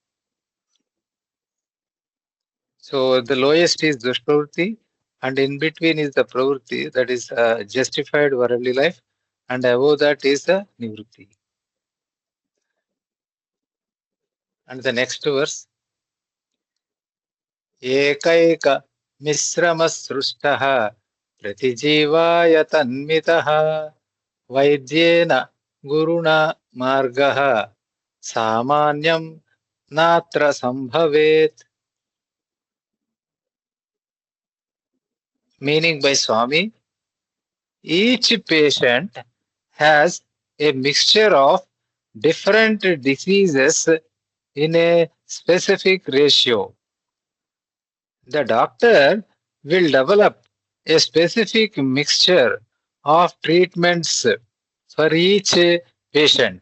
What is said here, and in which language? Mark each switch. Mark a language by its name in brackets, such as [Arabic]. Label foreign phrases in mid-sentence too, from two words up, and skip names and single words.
[English] So the lowest is dushpravritti, and in between is the pravritti, that is justified worldly life, and above that is the nivritti. And the next verse, [Sanskrit] एकैक मिश्रसंसृष्टः प्रतिजीवाय तन्मितः वैद्येन गुरुणा मार्गः सामान्यं नात्र सम्भवेत्. [English] Meaning by Swami, each patient has a mixture of different diseases in a specific ratio. The doctor will develop a specific mixture of treatments for each patient.